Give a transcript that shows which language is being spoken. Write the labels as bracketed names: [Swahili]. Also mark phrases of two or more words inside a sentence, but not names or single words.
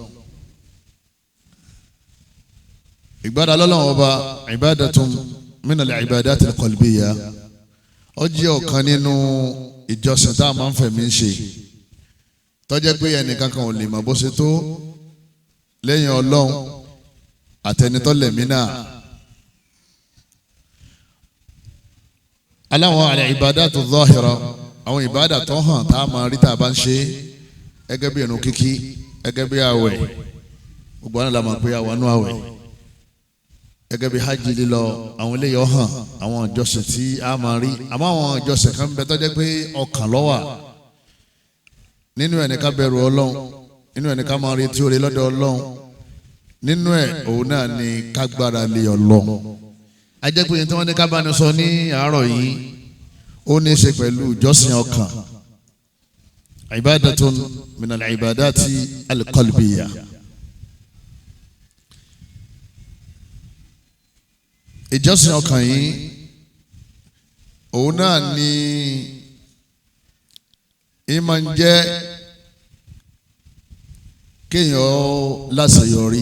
[Yoruba] ìgbára lọ́lọ́run ọba [Arabic] عبادة من العبادات القلبية [Yoruba] ó jẹ́ ọ̀kan nínú ìjọsìn tá a máa ń fẹ̀mí ṣe tó jẹ́ pé ẹnìkan kan ò lè mọ̀ bó ṣe tó lẹ́yìn Ọlọ́run àtẹnitọ́ lẹ̀mí náà. aláwọn [Arabic] العبادة ظاهرة [Yoruba] àwọn ìbádà tó hàn tá a máa rí tá a bá ń ṣe gẹ́gẹ́ bí ìrun kíkí gẹ́gẹ́ bí àwẹ̀ gbogbo àwọn làmọ̀ pé àwọn nú àwẹ̀ gẹ́gẹ́ bí hajj lílọ àwọn eléyìí ọ̀hàn àwọn ìjọsìn tí a máa rí àmọ́ àwọn ìjọsìn kan bẹ tó jẹ́ pé ọkàn ló wà nínú ẹ̀ ní ká bẹ̀rù Ọlọ́run nínú ẹ̀ ní ká máa retí oore lọ́dọ̀ Ọlọ́run nínú ẹ̀ òun náà ní ká gbára lé Ọlọ́run. ajẹ́pẹ́ tí wọ́n ní ká bá ní sọ ní àárọ̀ yìí ó ní í ṣe pẹ̀lú ìjọsìn ọkàn [Arabic] عبادة من العبادات القلبية. [Yoruba] ìjọsìn ọkàn yìí òun náà ni ìmọ̀ ń jẹ́ kéèyàn láṣeyọrí